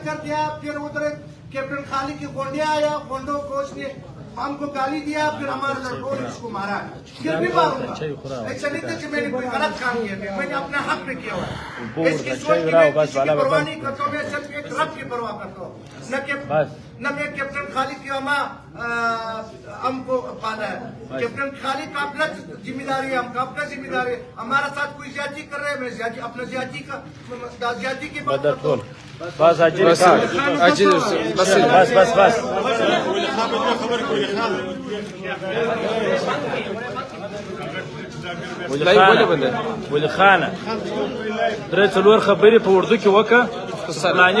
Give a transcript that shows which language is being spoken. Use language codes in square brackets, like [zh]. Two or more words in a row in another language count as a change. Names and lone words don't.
[ur] کر دیا پھر ادھر کیپٹن خالد کی گونڈیا آیا گونڈوں کوچ نے ہم کو گالی دیا پھر ہمارے لڑکوں نے اس کو مارا پھر بھی ماروں گا ایسا نہیں تھا کہ میں نے کوئی غلط کام کیا میں نے اپنا حق پہ کیا ہوا اس کی سوچ کی میں کسی کی پرواہ نہیں کرتا ہوں میں صرف ایک رب کی پرواہ کرتا ہوں نہ میں کیپٹن خالد کی ہم کو پالا ہے کیپٹن خالد کا اپنا ذمہ داری ہے ہم کا اپنا ذمہ داری ہے ہمارا ساتھ کوئی زیادتی کر رہے ہیں میں اپنا زیادتی کی بات کرتا ہوں [ps] بس اجي بس ولي خانه درې څلور خبرې په اردو کې وکړه